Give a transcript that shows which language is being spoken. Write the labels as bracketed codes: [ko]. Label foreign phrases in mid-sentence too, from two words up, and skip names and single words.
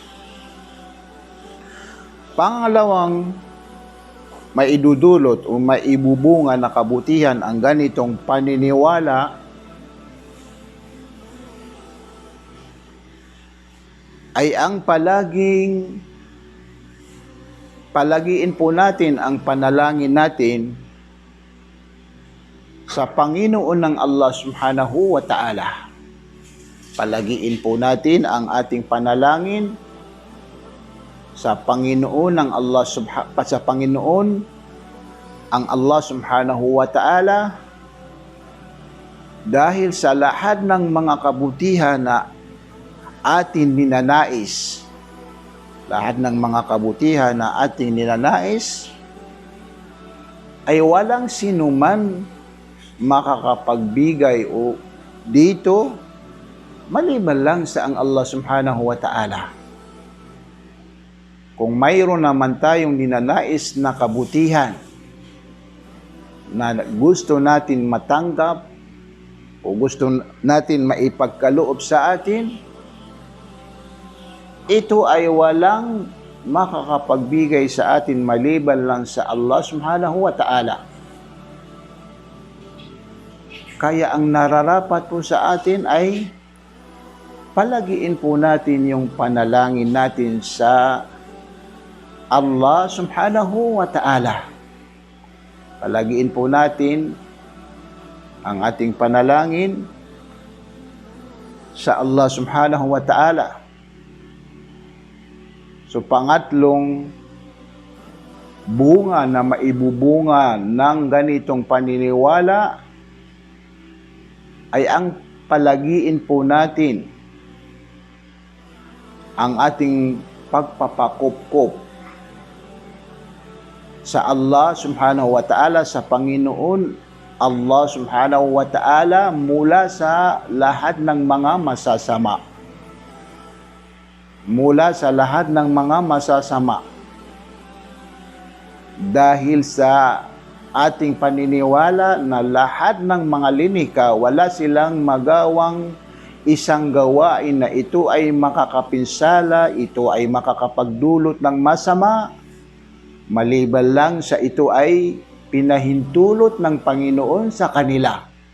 [tl] Pangalawang maidudulot o maibubunga na kabutihan ang ganitong paniniwala ay ang palagiin po natin ang panalangin natin sa Panginoon ng Allah [ar] سبحانه وتعالى. [tl] Palagiin po natin ang ating panalangin sa Panginoon ng Allah sa Panginoon ang Allah [ar] سبحانه وتعالى [tl] dahil sa lahat ng mga kabutihan na atin ninanais. Lahat ng mga kabutihan na ating ninanais ay walang sinuman makakapagbigay o dito maliban lang sa ang Allah [ar] سبحانه وتعالى. [tl] Kung mayroon naman tayong ninanais na kabutihan na gusto natin matanggap o gusto natin maipagkaloob sa atin, ito ay walang makakapagbigay sa atin maliban lang sa Allah [ar] سبحانه وتعالى. [tl] Kaya ang nararapat po sa atin ay palagiin po natin yung panalangin natin sa Allah [ar] سبحانه وتعالى. [tl] Palagiin po natin ang ating panalangin sa Allah [ar] سبحانه وتعالى. [tl] So pangatlong bunga na maibubunga ng ganitong paniniwala ay ang palagiin po natin ang ating pagpapakupkop sa Allah [ar] سبحانه وتعالى, [tl] sa Panginoon Allah [ar] سبحانه وتعالى [tl] mula sa lahat ng mga masasama. Mula sa lahat ng mga masasama. Dahil sa ating paniniwala na lahat ng mga linika, wala silang magawang isang gawain na ito ay makakapinsala, ito ay makakapagdulot ng masama, maliban lang sa ito ay pinahintulot ng Panginoon sa kanila.